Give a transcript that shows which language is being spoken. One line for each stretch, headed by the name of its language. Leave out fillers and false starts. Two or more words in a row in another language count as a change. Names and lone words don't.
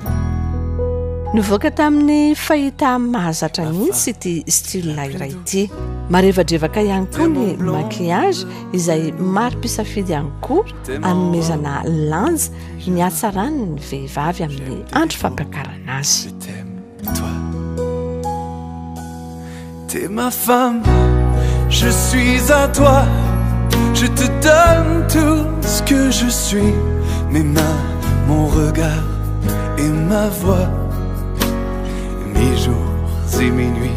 Malagasy: Nivoaka tamin'ny fahita mahazatra mihitsy ity style iray ity. Marevadrevaka ihany koa ny maquillage izay maro mpisafidy ihany koa hanomezana lanja ny hatsarany ny vehivavy amin'ny andro fampiakarana azy.
French: Je t'aime, toi. T'es ma femme, je suis à toi. Je te donne tout ce que je suis. Mes mains, mon regard et ma voix. Mes jours et mes nuits.